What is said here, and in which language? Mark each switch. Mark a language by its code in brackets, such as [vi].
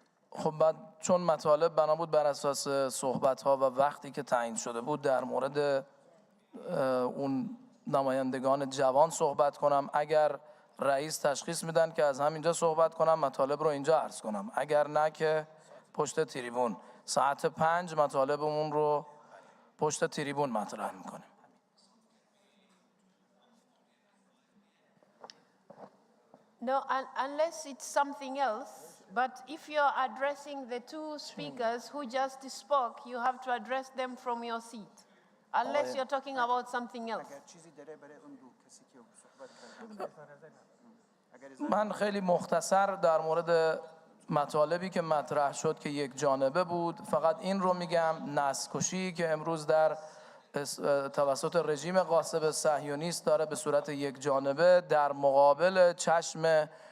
[fa] خب بعد چون مطالب بنا بود بر اساس صحبت‌ها و وقتی که تعیین شده بود در مورد اون نمایندگان جوان صحبت کنم، اگر رئیس تشخیص میدن که از همینجا صحبت کنم مطالب رو اینجا عرض کنم، اگر نه که پشت تریبون ساعت 5 مطالبمون رو پشت تریبون مطرح میکنیم. [en] No, unless it's something else, but if you're addressing the two speakers who just spoke, you have to address them from your seat, unless you're talking about something else. [fa] من خیلی مختصر در مورد مطالبی که مطرح شد که یک جانبه بود فقط این رو میگم، نسل‌کشی که امروز در توسط رژیم غاصب صهیونیست داره به صورت یک جانبه در مقابل چشم